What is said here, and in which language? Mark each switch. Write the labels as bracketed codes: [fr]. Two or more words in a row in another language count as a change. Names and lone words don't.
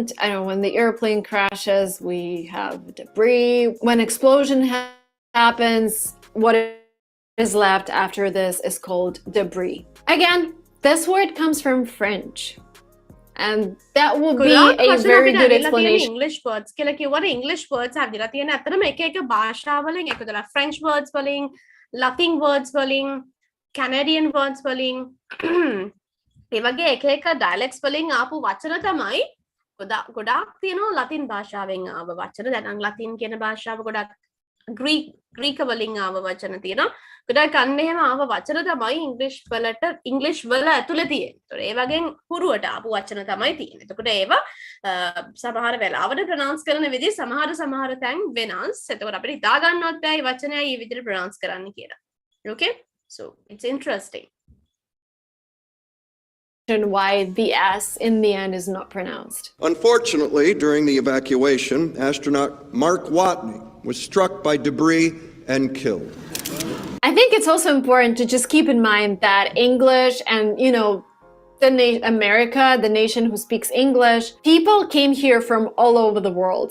[en] I don't know, when the airplane crashes, we have debris. When explosion happens, what is left after this is called debris. Again, this word comes from French. And that would be a very good explanation. English words. [si] කියලා කිව්වට [en] English words [si] හදිලා තියෙන ඇත්තටම එක එක භාෂාවලින් එකතුලා [en] French words [si] වලින්, [en] Latin words [si] වලින්, [en] Canadian words [si] වලින් ඒ වගේ එක එක dialects වලින් ආපු වචන තමයි ගොඩාක් තියෙනවා Latin භාෂාවෙන් ආව වචන. දැන් Latin කියන භාෂාව ගොඩක් Greek වලින් ආව වචන තියෙනවා. ගොඩක් අන්න එහෙම ආව වචන තමයි English වල ඇතුළේ තියෙන්නේ. ඒතකොට ඒ වගේ හුරුවට ආපු වචන තමයි තියෙන්නේ. එතකොට ඒවා සමහර වෙලාවට pronounce කරන විදිහ සමහර තැන් වෙනස්. එතකොට අපිට හිතා ගන්නවත් බෑ මේ වචනය මේ විදිහට pronounce කරන්න කියලා. [en] Okay? So, it's interesting. Why the S in the end is not pronounced. Unfortunately, during the evacuation, astronaut Mark Watney was struck by debris and killed. I think it's also important to just keep in mind that English and, you know, America, the nation who speaks English, people came here from all over the world.